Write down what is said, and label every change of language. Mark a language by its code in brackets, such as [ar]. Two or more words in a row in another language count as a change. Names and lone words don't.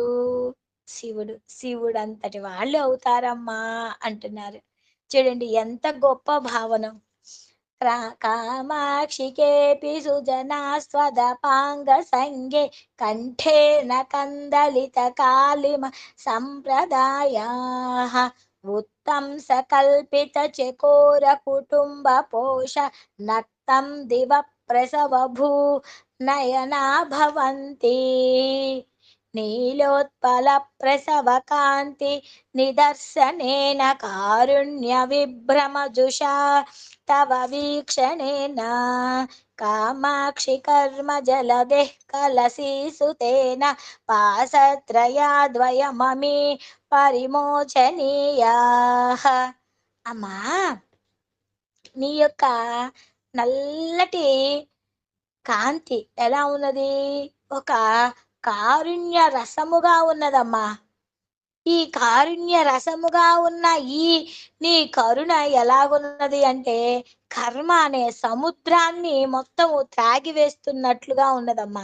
[te] శివుడు. శివుడంతటి వాళ్ళు అవుతారమ్మా అంటున్నారు. చూడండి ఎంత గొప్ప భావన. [sa] కామాక్షి కేऽपि సుజనాస్త్వదపాంగసంగే కంఠేన కందలితకాలిమ సంప్రదాయాః उत्तं सकल्पितचकोरकुटुम्बपोष नक्तं दिव प्रसवभू नयना भवन्ति नीलोत्पलप्रसवकान्ति निदर्शनेन कारुण्यविभ्रमजुषा तव वीक्षणेन कामाक्षि कर्मजलदेः कलसीसुतेन पासत्रयाद्वयममी పరిమోచనీయాః. [te] అమ్మా, నీ యొక్క నల్లటి కాంతి ఎలా ఉన్నది? ఒక కారుణ్య రసముగా ఉన్నదమ్మా. ఈ కారుణ్య రసముగా ఉన్న ఈ నీ కరుణ ఎలాగున్నది అంటే, కర్మ అనే సముద్రాన్ని మొత్తము త్రాగివేస్తున్నట్లుగా ఉన్నదమ్మా.